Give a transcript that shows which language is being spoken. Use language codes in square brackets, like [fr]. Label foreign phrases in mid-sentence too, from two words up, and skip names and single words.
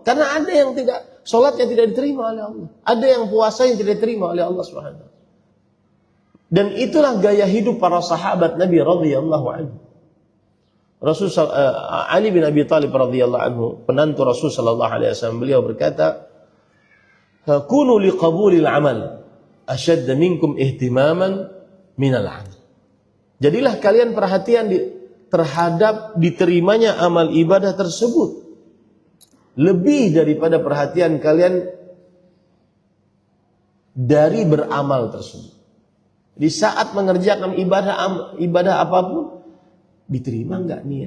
[id] Karena ada yang tidak, sholatnya tidak diterima oleh Allah. Ada yang puasa yang tidak diterima oleh Allah Subhanahu. Dan itulah gaya hidup para sahabat Nabi [ar] رضي الله عنه. [id] Rasul Ali bin Abi Thalib [ar] رضي الله عنه, [id] penantu Rasul [ar] صلى الله عليه وسلم, [id] beliau berkata, [ar] "كونوا لقبول العمل أشد منكم اهتماما من العمل." [id] Jadilah kalian perhatian terhadap diterimanya amal ibadah tersebut lebih daripada perhatian kalian dari beramal tersebut. Di saat mengerjakan ibadah apapun, diterima enggak niat?